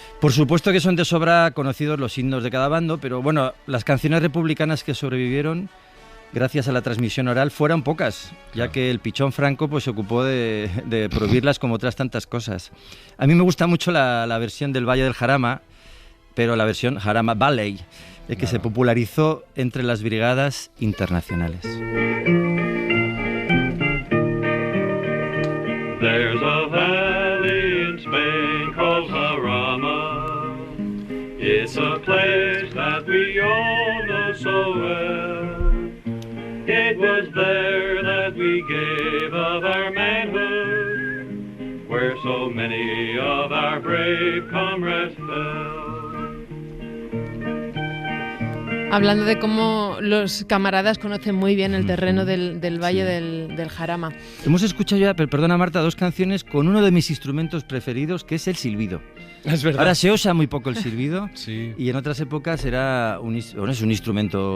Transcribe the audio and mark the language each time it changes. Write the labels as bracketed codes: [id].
[es] Por supuesto que son de sobra conocidos los himnos de cada bando, pero bueno, las canciones republicanas que sobrevivieron gracias a la transmisión oral fueron pocas, ya que el pichón Franco pues, se ocupó de prohibirlas como otras tantas cosas. A mí me gusta mucho la versión del Valle del Jarama, pero la versión Jarama Ballet, que se popularizó entre las brigadas internacionales. [en] There's a valley in Spain called Jarama. It's a place that we all know so well. It was there that we gave of our manhood, where so many of our brave comrades fell. [es] Hablando de cómo los camaradas conocen muy bien el terreno del Valle del Jarama. Hemos escuchado ya, perdona Marta, dos canciones con uno de mis instrumentos preferidos, que es el silbido. Es verdad. Ahora se usa muy poco el silbido Sí. y en otras épocas es un instrumento